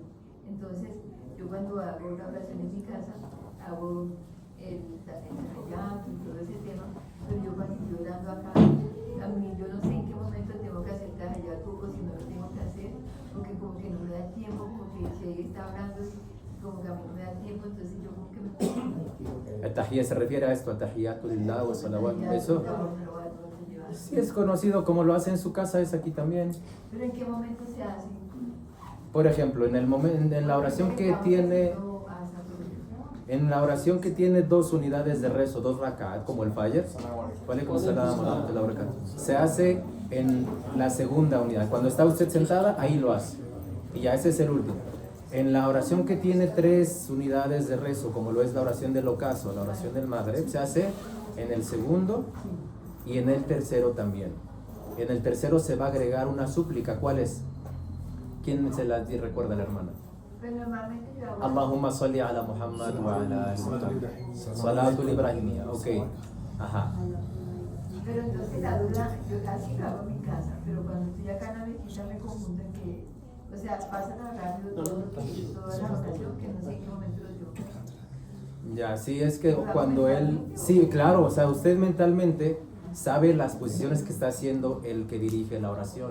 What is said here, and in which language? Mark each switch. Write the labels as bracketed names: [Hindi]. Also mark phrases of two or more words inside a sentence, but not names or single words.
[Spanish] Entonces, yo cuando hago una oración en mi casa, hago el tallato y todo ese tema, pero yo cuando estoy orando acá, a mí yo no sé en qué momento tengo que hacer tallato o si no lo tengo que hacer, porque como que no me da tiempo, como que el Che está hablando y como que a mí no me da tiempo, entonces yo como que me... El tahiyya se refiere a esto, [Arabic] التحيات لله و الصلوات, [Spanish] eso. Sí, es conocido como lo hace en su casa, es aquí también. ¿Pero en qué momento se hace? Por ejemplo, en la oración que tiene, en la oración que tiene 2 unidades de rezo, 2 rak'at, como el Fajr, se hace en la segunda unidad. Cuando está usted sentada, ahí lo hace. Y ya ese es el último. En la oración que tiene 3 unidades de rezo, como lo es la oración del ocaso, la oración del Maghrib, se hace en el segundo y en el tercero también. En el tercero se va a agregar una súplica. ¿Cuál es? ¿Quién se la recuerda, la hermana? [Arabic] اللهم صل على محمد و على محمد. صلاة الإبراهيمية. [Spanish] Ok. Ajá. Pero entonces la duda, yo casi lo hago en mi casa, pero cuando estoy acá en la mezquita me confundo en que, o sea, pasan a rápido toda la oración que no sé en qué momento lo tengo que hacer. Ya, sí, es que cuando él... Sí, claro, o sea, usted mentalmente sabe las posiciones que está haciendo el que dirige la oración.